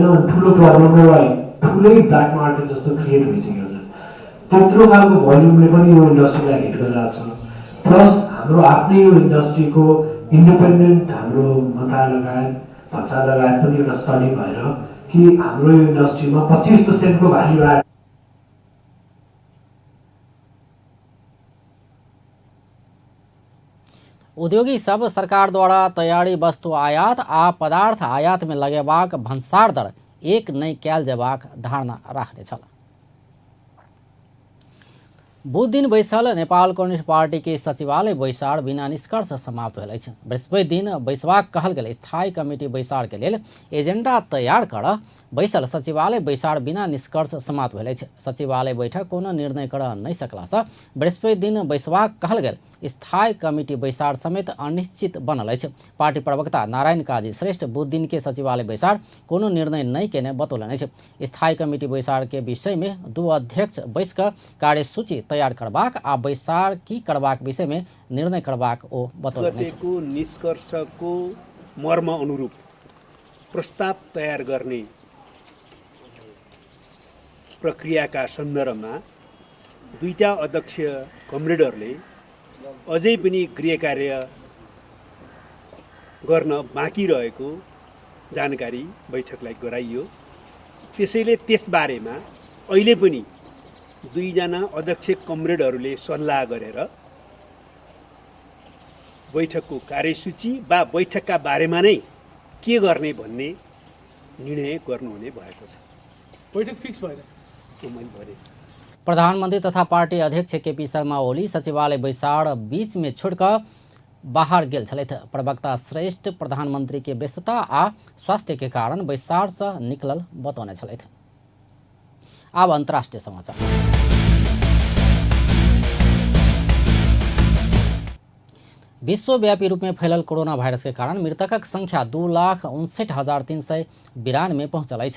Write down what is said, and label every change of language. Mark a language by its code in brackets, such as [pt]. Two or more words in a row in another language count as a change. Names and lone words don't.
[ne] अनि ठुलो प्रब्लम ठुलै [en] black market [ne] जस्तो क्रिएट भइसक्यो। त्यत्रो खालको भोल्युमले पनि यो इन्डस्ट्रीलाई हिट गरिरहेको छ। प्लस हाम्रो आफ्नै यो इन्डस्ट्रीको इन्डिपेन्डेन्ट हाम्रो मन्त्रालय लगायत भन्सार लगायत पनि एउटा स्टडी भएर कि हाम्रो यो इन्डस्ट्रीमा 25% को [en] value add [mai] उद्योगी सब सरकार द्वारा तैयारी वस्तु आयात आ पदार्थ आयात में लगेबाक भन्सार दर एक नहीं कैल जबाक धारणा राख्ने छल। बुध दिन बैसल नेपाल कम्युनिस्ट पार्टी के सचिवालय बैसार बिना निष्कर्ष समाप्त भेल अछि। बृहस्पति दिन बैसबाक कहल गेल स्थायी कमिटी बैसार के लेल एजेंडा तैयार कर बैसल सचिवालय बैसार बिना निष्कर्ष समाप्त भेल अछि। सचिवालय बैठक कोनो निर्णय कर नहीं सकला से बृहस्पति दिन बैसबाक कहल गेल स्थायी कमिटी बैसार समेत अनिश्चित बनल अछि। पार्टी प्रवक्ता नारायण काजी श्रेष्ठ बुध दिन के सचिवालय बैसार कोनो निर्णय नहीं केने बतौलन अछि। स्थायी कमिटी बैसार के विषय में दू अध्यक्ष बैस क कार्यसूची तैयार करबाक आ बैसार की करबाक विषय में निर्णय करबाक ओ बतौलन अछि। [ne] निष्कर्षको मर्म अनुरूप प्रस्ताव तयार गर्ने प्रक्रियाका सन्दर्भमा दुईटा अध्यक्ष कमरेडरले अझै पनि गृह कार्य गर्न बाँकी रहेको जानकारी बैठकलाई गराइयो। त्यसैले त्यसबारेमा अहिले पनि दुईजना अध्यक्ष कमरेडहरूले सल्लाह गरेर बैठकको कार्यसूची वा बैठकका बारेमा नै के गर्ने भन्ने निर्णय गर्नुहुने भएको छ। बैठक फिक्स भएर [mai] प्रधानमंत्री तथा पार्टी अध्यक्ष केपी शर्मा ओली सचिवालय बैसार बीच में छोड़कर बाहर गेल छलैथ। प्रवक्ता श्रेष्ठ प्रधानमंत्री के व्यस्तता आ स्वास्थ्य के कारण बैसार से निकलल बतौने छलैथ। अब अंतर्राष्ट्रीय समाचार। विश्वव्यापी रूप में फैलल कोरोना वायरस के कारण मृतकक संख्या 2,59,392 पहुंचल है।